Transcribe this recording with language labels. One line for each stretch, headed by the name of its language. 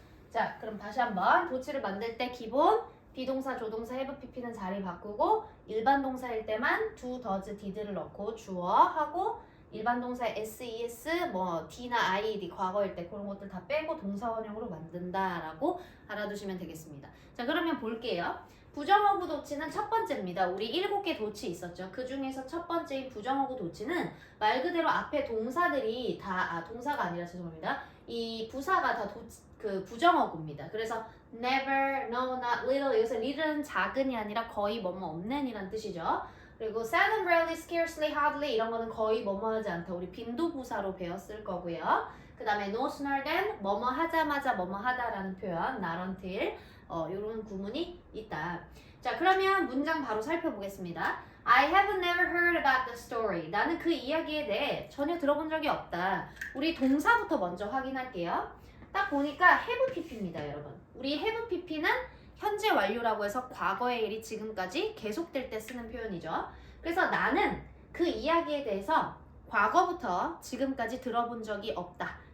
Korean: 자, 그럼 다시 한번 도치를 만들 때 기본 비동사, 조동사, have, pp는 자리 바꾸고 일반 동사일 때만 do, does, did를 넣고 주어 하고 일반 동사의 ses, 뭐 d나 id, 과거일 때 그런 것들 다 빼고 동사 원형으로 만든다라고 알아두시면 되겠습니다. 자, 그러면 볼게요. 부정어구 도치는 첫 번째입니다. 우리 7개 도치 있었죠. 그 중에서 첫 번째인 부정어구 도치는 말 그대로 앞에 동사들이 다, 동사가 아니라 죄송합니다. 이 부사가 다 그 부정어구입니다. 그래서 never, no, not little. 여기서 little은 작은이 아니라 거의 뭐뭐 없는 이란 뜻이죠. 그리고 seldom, rarely, scarcely, hardly 이런 거는 거의 뭐뭐 하지 않다. 우리 빈도부사로 배웠을 거고요. 그 다음에 no sooner than 뭐뭐 하자마자 뭐뭐 하다라는 표현 not until 이런 구문이 있다. 자, 그러면 문장 바로 살펴보겠습니다.
English: I have never heard about the story.
Korean: 나는 그 이야기에 대해 전혀 들어본 적이 없다. 우리 동사부터 먼저 확인할게요. 딱 보니까 have pp입니다, 여러분. 우리 have pp는 현재 완료라고 해서 과거의 일이 지금까지 계속될 때 쓰는 표현이죠. 그래서 나는 그 이야기에 대해서 과거부터 지금까지 들어본 적이 없다.